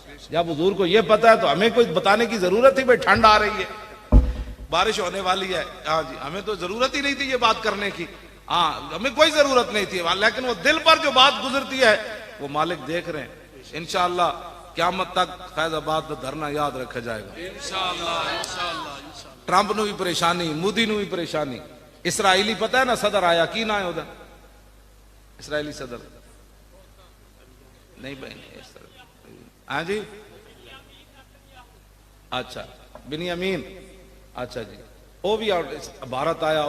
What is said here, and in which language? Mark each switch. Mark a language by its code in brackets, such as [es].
[ur] جب حضور کو یہ پتا ہے تو ہمیں کوئی بتانے کی ضرورت ہی بھائی ٹھنڈ آ رہی ہے بارش ہونے والی ہے. ہاں جی ہمیں تو ضرورت ہی نہیں تھی یہ بات کرنے کی. ہاں ہمیں کوئی ضرورت نہیں تھی لیکن وہ دل پر جو بات گزرتی ہے وہ مالک دیکھ رہے ہیں. انشاءاللہ قیامت تک فیض آباد کا دھرنا یاد رکھا جائے گا. [pa] ٹرمپ نو بھی پریشانی مودی نو بھی پریشانی. اسرائیلی پتہ ہے نا صدر آیا کی نہ ہے ادھر اسرائیلی صدر نہیں بھائی ہاں جی اچھا بنیامین اچھا جی وہ بھی بھارت آیا.